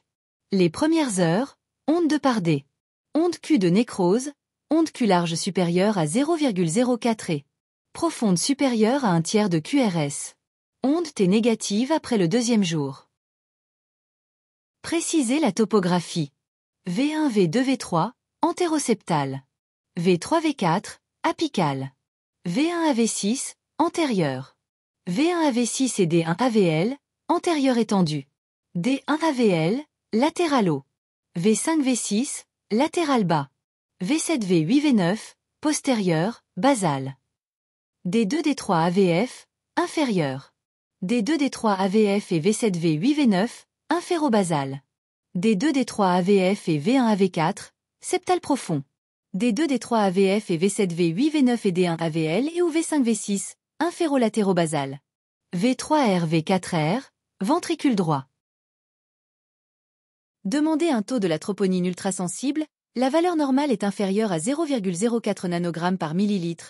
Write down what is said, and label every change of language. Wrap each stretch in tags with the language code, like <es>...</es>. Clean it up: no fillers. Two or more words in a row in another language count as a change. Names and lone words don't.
<fr>Les premières heures, onde 2 par D. Onde Q de nécrose, onde Q large supérieure à 0,04 et profonde supérieure à un tiers de QRS. Onde T négative après le deuxième jour. Préciser la topographie. V1, V2, V3, antéroseptal. V3, V4, apical. V1 à V6, antérieur. V1 à V6 et D1 AVL, antérieur étendu. D1 AVL, latéralo. V5 V6, latéral bas. V7 V8 V9, postérieur, basal. D2 D3 AVF, inférieur. D2 D3 AVF et V7 V8 V9, inférobasal. D2 D3 AVF et V1 AV4, septal profond. D2 D3 AVF et V7 V8 V9 et D1 AVL et ou V5 V6, inférolatérobasal. V3 R V4 R, ventricule droit. Demandez un taux de la troponine ultrasensible, la valeur normale est inférieure à 0,04 nanogramme par millilitre.</fr>